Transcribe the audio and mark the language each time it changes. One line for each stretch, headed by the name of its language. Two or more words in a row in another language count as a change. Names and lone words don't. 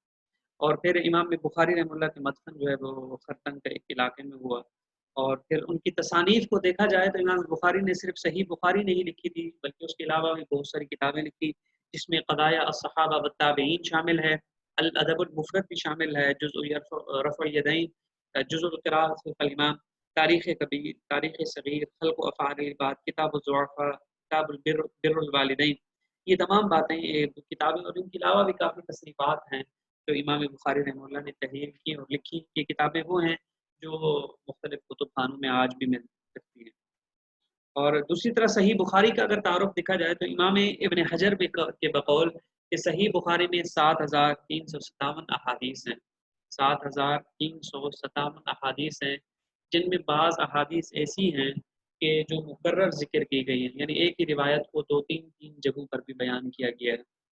Urdu: اور پھر امام بخاری رحمہ اللہ کے مدفن جو ہے وہ خرطنگ کے ایک علاقے میں ہوا۔ اور پھر ان کی تصانیف کو دیکھا جائے تو امام بخاری نے صرف صحیح بخاری نہیں لکھی تھی، بلکہ اس کے علاوہ بھی بہت ساری کتابیں لکھی، جس میں قضایا الصحابہ والتابعین شامل ہے، الادب المفرد بھی شامل ہے، جزء رفع الیدین، جزء القراءۃ فی الامام، تاریخ کبیر، تاریخ صغیر، خلق و افعال العباد، کتاب الضعفاء، کتاب بر الوالدین، یہ تمام باتیں کتابیں، اور ان کے علاوہ بھی کافی تصنیفات ہیں جو امام بخاری رحمہ اللہ نے تحریر کی اور لکھی۔ یہ کتابیں وہ ہیں جو مختلف کتب خانوں میں آج بھی مل سکتی ہیں۔ اور دوسری طرف صحیح بخاری کا اگر تعارف دیکھا جائے تو امام ابن حجر کے بقول کہ صحیح بخاری میں 7357 احادیث ہیں، 7357 احادیث ہیں، جن میں بعض احادیث ایسی ہیں کہ جو مکرر ذکر کی گئی ہیں، یعنی ایک ہی روایت کو دو تین جگہوں پر بھی بیان کیا گیا ہے۔